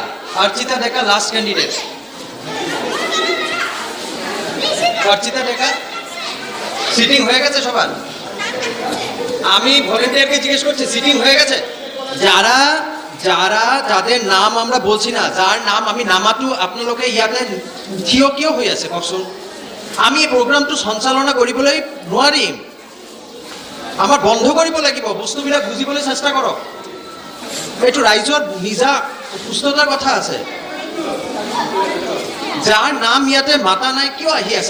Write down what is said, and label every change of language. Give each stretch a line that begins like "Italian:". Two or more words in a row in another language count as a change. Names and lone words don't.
English: Archita Deka, last candidate.
Bangla: Archita Deka, সিটিং হয়ে গেছে সবার? আমি ভলেন্টিয়ারকে জিজ্ঞেস করছি সিটিং হয়ে গেছে? যাদের নাম আমরা বলছি না,
Assamese: যার নাম আমি নামাতো আপোনালোকে ইয়াতে থিয় কিয় হৈ আছে কওকচোন? আমি এই প্ৰগ্ৰামটো সঞ্চালনা কৰিবলৈ নোৱাৰিম, আমাৰ বন্ধ কৰিব লাগিব। বস্তুবিলাক বুজিবলৈ চেষ্টা কৰক। এইটো ৰাইজৰ নিজা সুস্থতাৰ কথা আছে। যাৰ নাম ইয়াতে মাতা নাই কিয় আহি আছে?